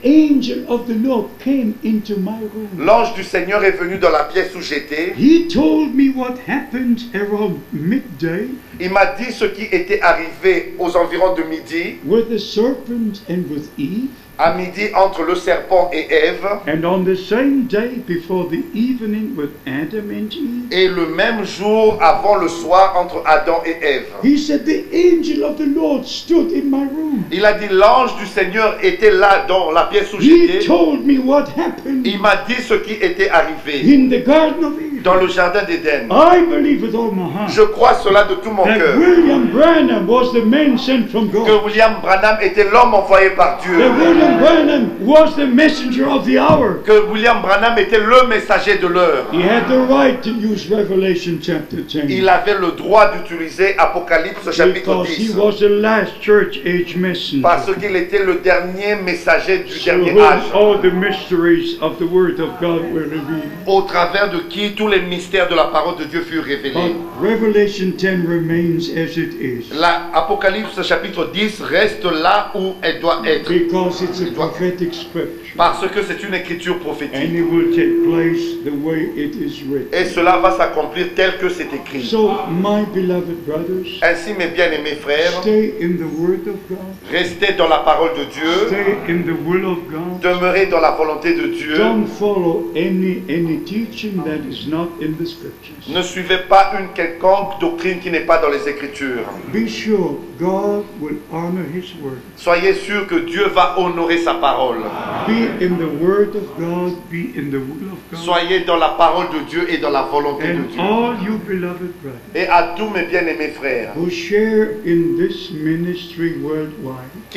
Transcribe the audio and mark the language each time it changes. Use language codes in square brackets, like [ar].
[en] the angel of the Lord came into my room. [fr] l'ange du Seigneur est venu dans la pièce où j'étais. [en] He told me what happened around midday [fr] Il m'a dit ce qui était arrivé aux environs de midi, [en] with the serpent and with Eve, [fr] à midi entre le serpent et Ève, [en] and on the same day before the evening with Adam and Eve. [fr] et le même jour avant le soir entre Adam et Ève. [en] He said, the angel of the Lord stood in my room. [fr] Il a dit, l'ange du Seigneur était là dans la pièce où [en] He [fr] j'étais. [en] told me what happened [fr] Il m'a dit ce qui était arrivé [en] in the Garden of Eden. [fr] dans le jardin d'Éden. [en] I believe with all my heart [fr] Je crois cela de tout mon [en] that [fr] cœur. [en] William Branham was the man sent from God. [fr] Que William Branham était l'homme envoyé par Dieu. [en] That William Branham was the messenger of the hour. [fr] Que William Branham était le messager de l'heure. [en] He had the right to use Revelation chapter 10 [fr] Il avait le droit d'utiliser Apocalypse chapitre [en] because he [fr] 10. [en] was the last church age messenger. [fr] Parce qu'il était le dernier messager du [en] Through [fr] dernier [en] whom [fr] âge. [en] all the mysteries of the Word of God were revealed. [fr] Au travers de qui tous les mystères de la parole de Dieu furent révélés. [en] But Revelation 10 remains as it is [fr] Apocalypse chapitre 10 reste là où elle doit être. [en] because it's a prophetic scripture [fr] Parce que c'est une écriture [en] and [fr] prophétique. [en] it will take place the way it is written. [fr] Et cela va s'accomplir tel que c'est écrit. [en] So, my beloved brothers, [fr] Ainsi, mes bien-aimés frères, [en] stay in the Word of God, [fr] restez dans la parole de Dieu, [en] stay in the will of God. [fr] demeurez dans la volonté de Dieu. [en] Don't follow any teaching that is not in the scriptures. [fr] Ne suivez pas une quelconque doctrine qui n'est pas dans les Écritures. [en] Be sure God will honor His word. [fr] Soyez sûrs que Dieu va honorer sa parole. [en] Be in the Word of God, be in the will of God. [fr] Soyez dans la parole de Dieu et dans la volonté de [en] And [fr] Dieu. [en] all you beloved brothers [fr] Et à tous mes bien-aimés frères [en] who share in this ministry worldwide,